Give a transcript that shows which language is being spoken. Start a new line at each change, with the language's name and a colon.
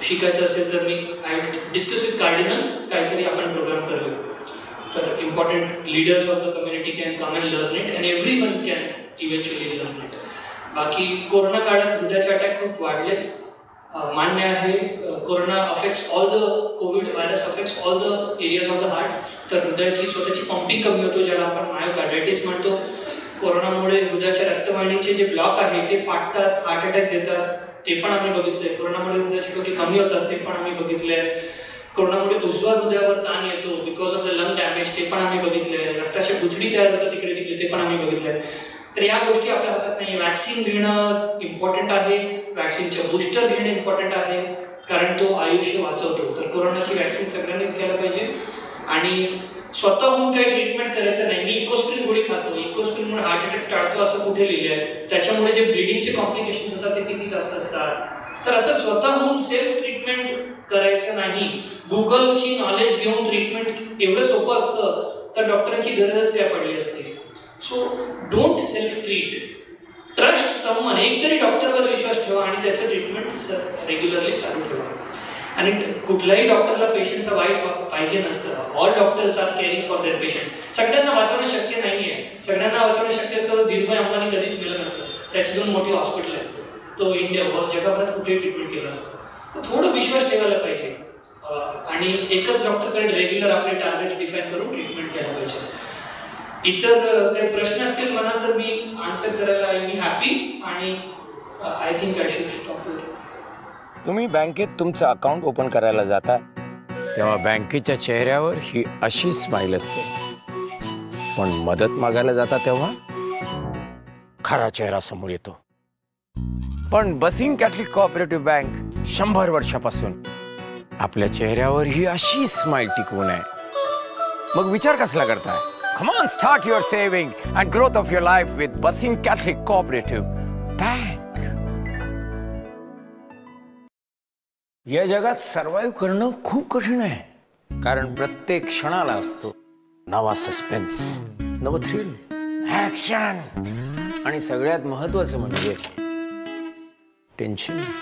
Marathi: शिकायचं असेल तर मी
English: I discuss with cardinal,
Marathi: काहीतरी आपण प्रोग्राम करूया.
English: तर important leaders of the community can come and learn it and every one can eventually learn it.
Marathi: बाकी कोरोना काळात हृदयाचे अटॅक खूप वाढले, मान्य आहे.
English: Corona affects all the, covid virus affects all the areas of the heart.
Marathi: तर हृदयाची स्वतःची पंपिंग कमी होतो, ज्याला आपण मायोकार्डायटिस म्हणतो. कोरोनामुळे हृदयाच्या रक्तवाहिनीचे जे ब्लॉक आहे ते फाटतात, हार्ट अटॅक देतात, ते पण आम्ही बघितलंय. कोरोनामुळे हृदयाचे ठोके कमी होतात, ते पण आम्ही बघितलंय. कोरोनामुळे उजव्या हृदयावर ताण येतो
English: because of the lung damage,
Marathi: ते पण आम्ही बघितलंय. रक्ताच्या गुठळी तयार होतात तिकडे तिकडे, ते पण आम्ही बघितलंय. तर या गोष्टी आपल्या हातात नाही. वॅक्सिन घेणं इम्पॉर्टंट आहे, वॅक्सिनचे बूस्टर घेणं इम्पॉर्टंट आहे, कारण तो आयुष्य वाचवतो. तर कोरोनाची वॅक्सिन सगळ्यांनीच घ्यायला पाहिजे. आणि स्वतःहून काही ट्रीटमेंट करायचं नाही. मी इकोस्प्रिन गोळी खातो, इकोस्प्रिनमुळे हार्ट अटॅक टाळतो असं कुठे लिहिलं आहे, त्याच्यामुळे जे ब्लिडिंगचे कॉम्प्लिकेशन्स होतात ते किती जास्त असतात. तर असं स्वतःहून सेल्फ ट्रीटमेंट करायचं नाही. गुगलची नॉलेज घेऊन ट्रीटमेंट एवढं सोपं असतं तर डॉक्टरांची गरजच काय पडली असते.
English: So don't self treat, trust someone.
Marathi: एक तरी डॉक्टरवर विश्वास ठेवा आणि त्याचं ट्रीटमेंट रेग्युलरली चालू ठेवा. आणि कुठल्याही डॉक्टरला पेशंटचा वाईट पाहिजे नसतं.
English: All doctors are caring for their patient.
Marathi: सगळ्यांना वाचवणं शक्य नाही आहे. सगळ्यांना वाचवणं शक्य असतं तर धीरभाई अंबानी कधीच मिळत नसतं. त्याची 2 मोठी हॉस्पिटल आहेत, तो इंडिया जगभरात कुठेही ट्रीटमेंट केलं असतं. तर थोडं विश्वास ठेवायला पाहिजे आणि एकच डॉक्टरकडे रेग्युलर आपले टार्गेट्स डिफाईन करून ट्रीटमेंट केलं पाहिजे. इतर काही प्रश्न असतील मनात तर मी आन्सर करायला
English: I be happy
Marathi: आणि
English: I think I should stop.
Marathi: तुम्ही बँकेत तुमचं अकाउंट ओपन करायला जाता तेव्हा बँकेच्या चेहऱ्यावर ही अशी स्माइल असते, पण मदत मागायला जाता तेव्हा खरा चेहरा समोर येतो. पण बसिंग कॅथलिक कोऑपरेटिव्ह बँक 100 वर्षापासून आपल्या चेहऱ्यावर ही अशी स्माइल टिकवून आहे. मग विचार कसला करताय?
English: Come on, start your saving and growth of your life with Basing Catholic Cooperative Bank.
Marathi: या जगात सर्वाइव्ह करणं खूप कठीण आहे, कारण प्रत्येक क्षणाला असतो नवा सस्पेन्स, नवं थ्रिल, ऍक्शन आणि सगळ्यात महत्वाचं म्हणजे टेन्शन.